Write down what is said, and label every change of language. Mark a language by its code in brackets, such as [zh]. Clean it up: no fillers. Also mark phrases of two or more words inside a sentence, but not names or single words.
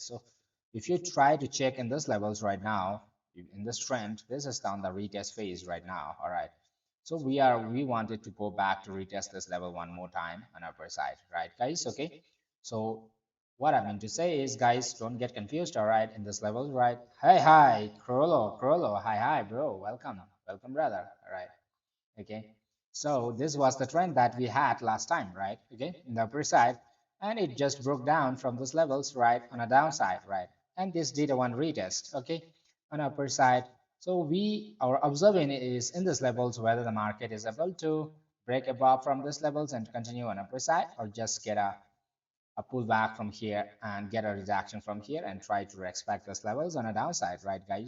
[en] So if you try to check in these levels right now, in this trend, this is down the retest phase right now, all right? So we wanted to go back to retest this level one more time on upper side, right, guys? Okay, so what I mean to say is, guys, don't get confused, all right, in this level, right? Hi, Crollo, hi, bro, welcome, brother, all right, okay. So this was the trend that we had last time, right? Okay, in the upper side, and it just broke down from those levels, right, on a downside, right? And this did a one retest, okay, on upper side. So we are observing is in these levels whether the market is able to break above from these levels and continue on upper side, or just get a pullback from here and get a rejection from here and try to respect these levels on a downside, right, guys?